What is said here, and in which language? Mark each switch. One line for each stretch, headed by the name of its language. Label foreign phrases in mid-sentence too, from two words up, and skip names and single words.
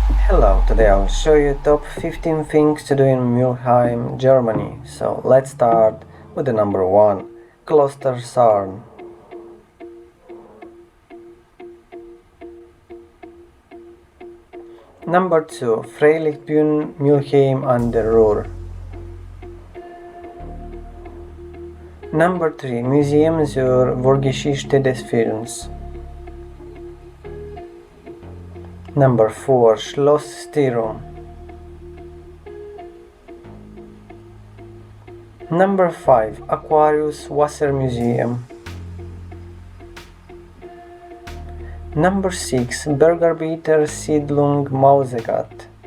English: Hello, today I'll show you top 15 things to do in Mülheim, Germany. So let's start with the number 1, Klostersarn. Number 2, Freilichtbühne Mülheim an der Ruhr. Number 3, Museum zur Vorgeschichte des Films. Number 4, Schloss Styrum. Number 5, Aquarius Wassermuseum. Number 6, Bergarbeiter Siedlung Mausegat.